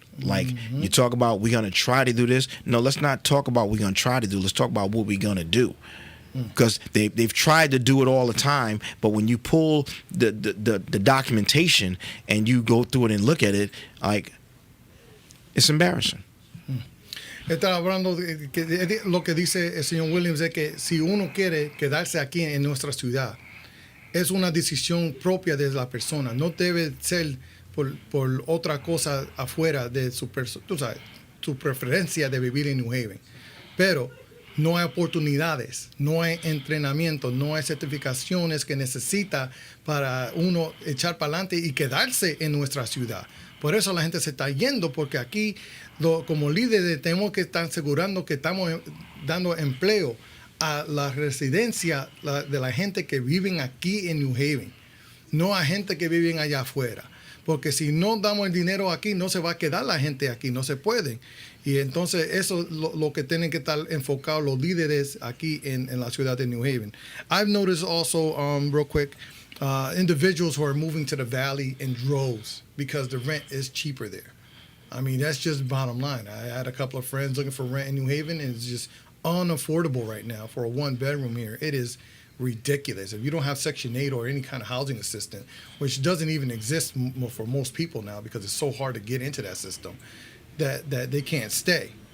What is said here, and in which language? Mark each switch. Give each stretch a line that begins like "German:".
English: Like you talk about, we're gonna try to do this. No, let's not talk about what we're gonna try to do. Let's talk about what we're gonna do. Because they've tried to do it all the time, but when you pull the documentation and you go through it and look at it, like, it's embarrassing.
Spanish: Estaba hablando de lo que dice el señor Williams, es que si uno quiere quedarse aquí en nuestra ciudad, es una decisión propia de la persona. No debe ser por otra cosa afuera de su preferencia de vivir en New Haven. Pero no hay oportunidades, no hay entrenamiento, no hay certificaciones que necesita para uno echar para adelante y quedarse en nuestra ciudad. Por eso la gente se está yendo, porque aquí como líderes tenemos que estar asegurando que estamos dando empleo a la residencia de la gente que viven aquí en New Haven, no a gente que viven allá afuera. Porque si no damos el dinero aquí, no se va a quedar la gente aquí, no se puede. Y entonces eso es lo que tienen que estar enfocados los líderes aquí en la ciudad de New Haven.
English: I've noticed also, real quick, individuals who are moving to the valley in droves because the rent is cheaper there. I mean, that's just bottom line. I had a couple of friends looking for rent in New Haven, and it's just unaffordable right now for a one-bedroom here. It is ridiculous. If you don't have Section 8 or any kind of housing assistance, which doesn't even exist for most people now because it's so hard to get into that system, that they can't stay.